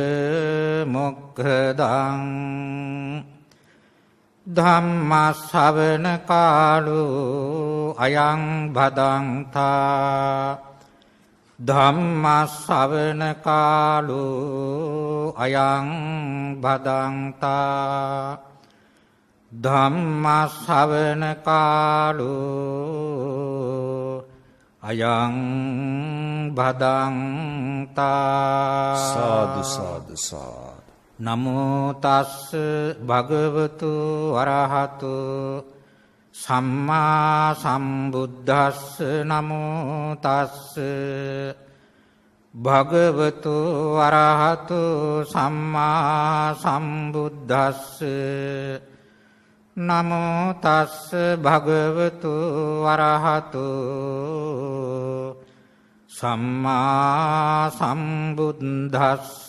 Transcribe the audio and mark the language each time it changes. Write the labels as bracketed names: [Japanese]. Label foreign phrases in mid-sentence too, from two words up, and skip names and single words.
[Pali] මොක්ඛදං ධම්ම ශ්‍රවණ කාලෝ අයං භදංතා ධම්ම ශ්‍රවණ කාලෝ අයං භදංතා ධම්ම ශ්‍රවණ කාලෝ අයං භදංතා. [Sinhala] සාදු සාදු සාදු. [Pali] නමෝ තස්ස භගවතු අරහතු සම්මා සම්බුද්දස්ස නමෝ තස්ස භගවතු අරහතු සම්මා සම්බුද්දස්ස නමෝ තස්ස භගවතු අරහතු සම්මා සම්බුද්දස්ස.